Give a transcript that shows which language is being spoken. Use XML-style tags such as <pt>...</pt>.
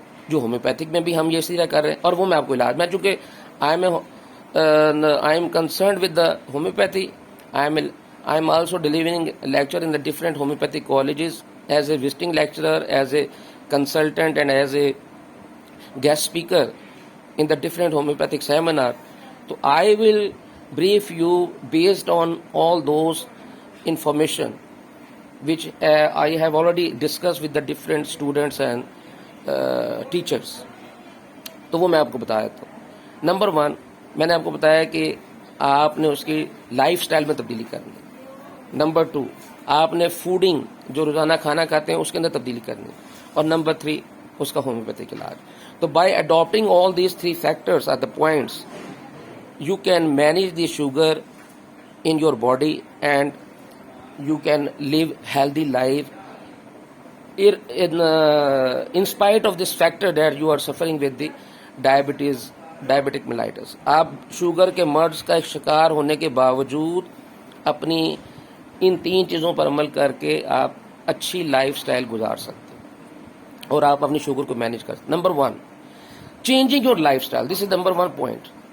<en>جو ہومیوپیتھک میں بھی ہم یہ سیدھا کر رہے ہیں, اور وہ میں آپ کو علاج میں, چونکہ I am concerned with the homeopathy, I am also delivering lecture in the different homeopathic colleges as a visiting lecturer, as a consultant, and as a guest speaker in the different homeopathic seminar. So I will brief you based on all those information which I have already discussed with the different students and teachers.</en> <ur>تو وہ میں آپ کو بتایا تھا. Number 1 میں نے آپ کو بتایا کہ آپ نے اس کی لائف سٹائل میں تبدیلی کرنی. نمبر 2 آپ نے فوڈنگ جو روزانہ کھانا کھاتے ہیں اس کے اندر تبدیلی کرنی.</ur> <en>اور نمبر 3 اس کا ہومیوپیتھک علاج. تو by adapting all these 3 factors are the points you can manage the sugar in your body and you can live healthy life in spite of this factor that you are suffering with the diabetic mellitus.</en> <ur>آپ sugar کے مرض کا شکار ہونے کے باوجود اپنی ان 3 چیزوں پر عمل کر کے آپ اچھی لائف سٹائل گزار سکتے ہیں اور آپ اپنی شوگر کو مینیج کر سکتے.</ur> <en>Number 1 changing your lifestyle. This is number 1 point.</en>